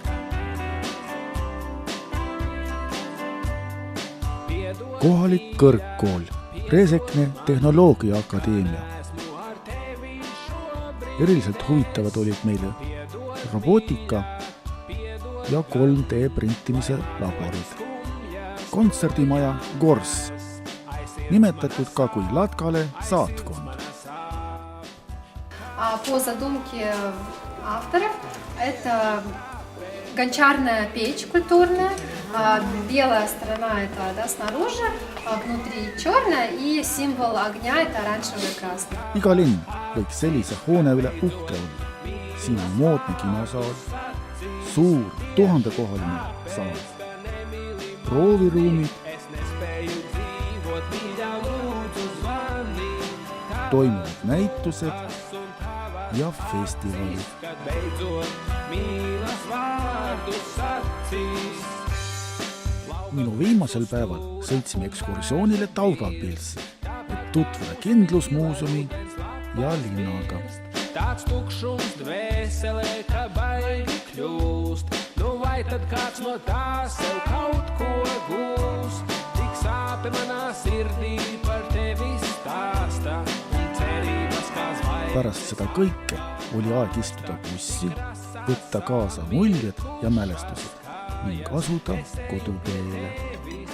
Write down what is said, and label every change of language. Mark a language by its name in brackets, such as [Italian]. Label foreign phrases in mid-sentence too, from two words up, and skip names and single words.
[Estonian] Kohalik kõrgkool, Režekne tehnoloogiaakadeemia. Eriliselt huvitavad olid meile robootika ja 3D printimise laborid. Kontserdimaja Gors, nimetatud ka kui Latkale saatkond. [Russian] По задумке авторов, это гончарная печь культурная, белая сторона это снаружи, внутри черная и символ огня это оранжевый и красный. [Estonian] Iga linn võiks sellise hoone üle uhke olla. Siin on moodne kinosaal, suur 1000-kohaline saal, prooviruumid, toimuvad näitused ja festivalid. Minu viimasel päeval sõitsime ekskursioonile Daugavpilsi, et tutvuda kindlusmuuseumi ja linnaga. [Latvian] Tāds tukšums dvēselē, ka baigi kļūst. Nu vai tad kāds no tā sev kaut ko gūst? Tik sāpe manā sirdī par tevi stāsta un cerības kā zvaigznes. [Estonian] Pärast seda kõike oli aeg istuda bussi, võtta kaasa muljed ja mälestused ning asuda koduteele.